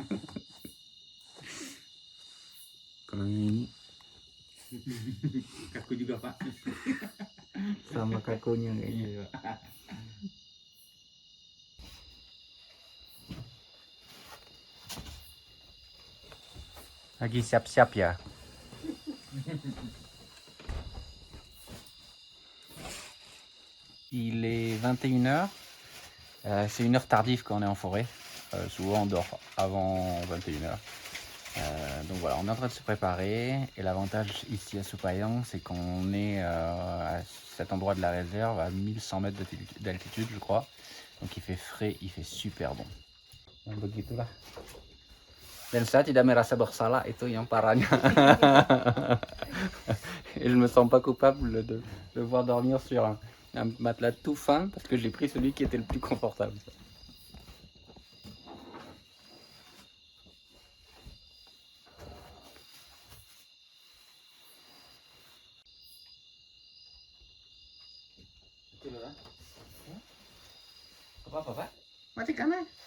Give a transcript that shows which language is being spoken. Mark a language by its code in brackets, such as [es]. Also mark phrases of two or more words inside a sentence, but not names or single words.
[id] Kalau yang ini Kaku juga Pak. sama kakunya kayaknya. Iya. Lagi siap-siap ya. [fr] Il est 21h. C'est une heure tardive quand on est en forêt. Souvent on dort avant 21h. Donc voilà, on est en train de se préparer. Et l'avantage ici à Supayang, c'est qu'on est à cet endroit de la réserve à 1100 mètres d'altitude, je crois. Donc il fait frais, il fait super bon. [id] Yang begitulah. Dan saya tidak merasa bersalah, itu yang parahnya. [fr] Et je me sens pas coupable de devoir dormir sur un matelas tout fin parce que j'ai pris celui qui était le plus confortable. [id] Apa Pak? Matikan aja.